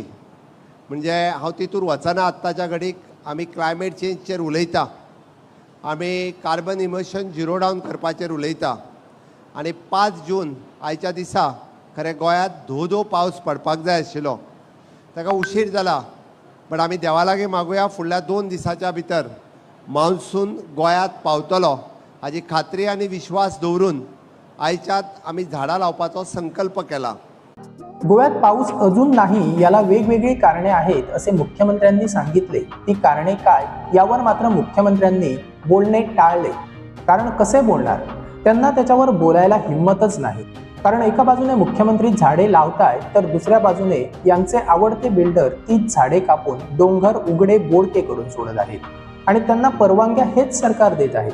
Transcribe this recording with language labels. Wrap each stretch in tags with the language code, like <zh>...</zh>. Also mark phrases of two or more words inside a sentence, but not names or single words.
<kok>म्हणजे हांव तितूर वचना आत्ताच्या घडीक आमी क्लायमेट चेंजचेर उलयता, आमी</kok> <en>carbon emission</en> <kok>झिरो डावन करपाचेर उलयता आणि 5 जून आयच्या दिसा खरें गोंयांत धो पावस पडपाक जाय आशिल्लो, ताका उशीर जाला। बट आमी देवा लागीं मागुया फुडल्या 2 दिसाच्या भितर मान्सून गोंयांत पावतलो हाची खात्री आनी विश्वास दवरून आयच्यात आमी झाडां लावपाचो संकल्प केला।</kok> <mr>गोव्यात पाऊस अजून नाही याला वेगवेगळी कारणे आहेत असे मुख्यमंत्र्यांनी सांगितले। ती कारणे काय यावर मात्र मुख्यमंत्र्यांनी बोलणे टाळले, कारण कसे बोलणार, त्यांना त्याच्यावर बोलायला हिम्मतच नाही। कारण एका बाजूने मुख्यमंत्री झाडे लावताय तर दुसऱ्या बाजूने यांचे आवडते बिल्डर तीच झाडे कापून डोंगर उघडे बोडके करून सोडत आहेत आणि त्यांना परवानग्या हेच सरकार देत आहे।</mr>